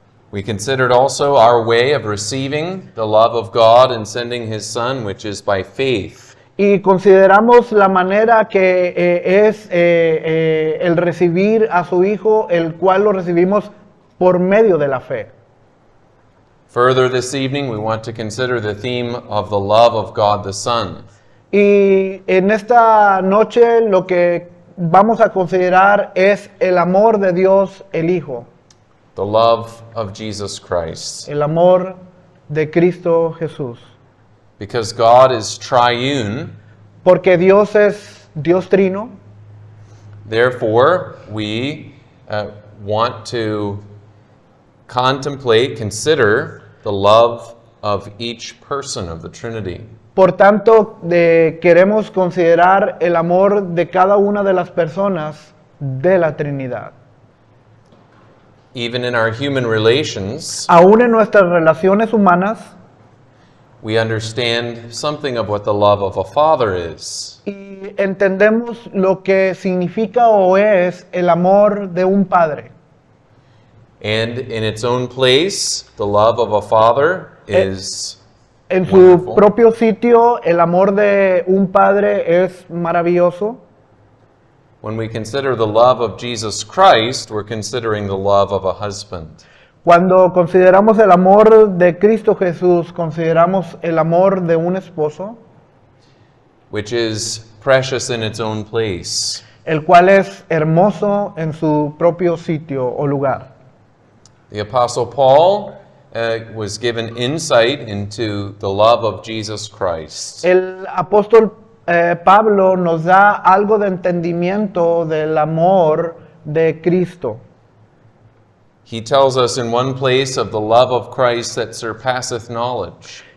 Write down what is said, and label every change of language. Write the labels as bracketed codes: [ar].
[en] We considered also our way of receiving the love of God and sending his Son, which is by faith. [es] Y consideramos la manera que es el recibir a su Hijo, el cual lo recibimos por medio de la fe. [en] Further this evening, we want to consider the theme of the love of God the Son. [es] Y en esta noche lo que vamos a considerar es el amor de Dios el Hijo, [en] The love of Jesus Christ. [es] el amor de Cristo Jesús. [en] Because God is triune, [es] Porque Dios es Dios trino, [en] therefore we want to consider the love of each person of the Trinity. [es] por tanto queremos considerar el amor de cada una de las personas de la Trinidad. [en] Even in our human relations, [es] Aún en nuestras relaciones humanas, [en] we understand something of what the love of a father is. [es] y entendemos lo que significa o es el amor de un padre. [en] And in its own place, the love of a father is [es] En su [en] wonderful. [es] propio sitio, el amor de un padre es maravilloso. [en] When we consider the love of Jesus Christ, we're considering the love of a husband. [es] Cuando consideramos el amor de Cristo Jesús, consideramos el amor de un esposo, [en] Which is precious in its own place. [es] el cual es hermoso en su propio sitio o lugar. [en] The Apostle Paul was given insight into the love of Jesus Christ. [es] El apóstol Pablo nos da algo de entendimiento del amor de Cristo. [en] He tells us in one place of the love of Christ that surpasseth knowledge.